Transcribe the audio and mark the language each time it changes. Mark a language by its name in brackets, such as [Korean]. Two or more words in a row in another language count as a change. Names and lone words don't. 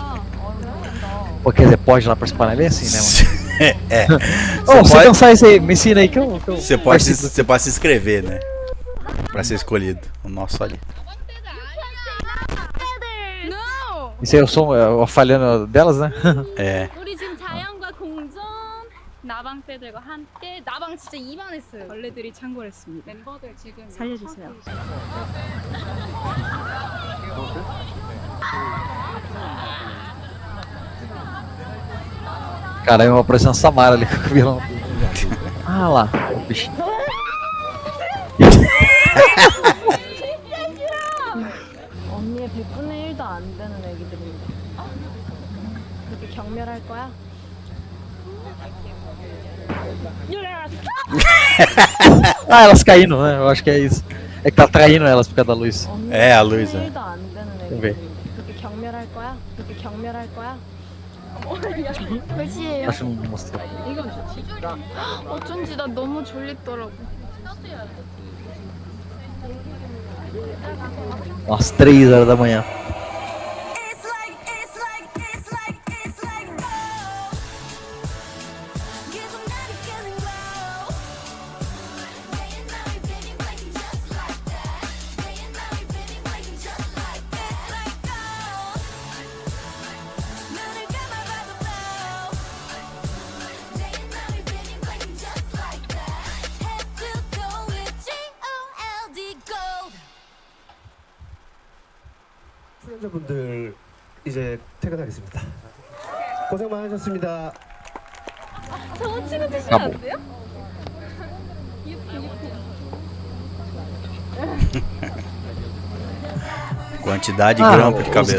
[Portuguese] Pô, quer dizer, pode ir lá participar, não é bem assim, né, mano? É. Ô, você pode- cansar isso aí, me ensina aí que eu Você pode, participo. você pode se inscrever, né? Pra ser escolhido. O nosso ali. Isso aí é o som, falhando delas, né? É. [Korean] 우리 지금 자연과 공존 나방떼들과 함께 나방 진짜 이만했어요. 벌레들이 창궐했습니다. 멤버들 지금 살려주세요. [Portuguese] Caramba, parecendo a Samara ali com o vilão. Ah lá, o bichinho. [Korean] 언니의 100분의 1도 안 되는 애기들인데 그렇게 경멸할 거야? [Portuguese] Ah, elas caindo, né? Eu acho que é isso. É É que tá traindo elas por causa da luz. É, a luz, é. [Korean] 일도 안 되는 [Portuguese] Vamos ver. [Korean] 그렇게 경멸할 거야? 그렇게 경멸할 거야? 몇시에요? [Portuguese] Acho que não mostrou. [Korean] 어쩐지 나 너무 졸리더라고. [Portuguese] Umas 3 horas da manhã. [English] It's like oh [Korean] 계속 나를 깨는 [English] glow Day and night baby blazing just like that Day and night baby blazing just like that It's like oh [Korean] 눈을 감아봐도 [English] glow Day and night baby blazing just like that Head to toe with G-O-L-D gold [Korean] 출연자분들 이제 퇴근하겠습니다. 고생 많으셨습니다. [Portuguese] Acabou. Quantidade de grampo de os cabelo.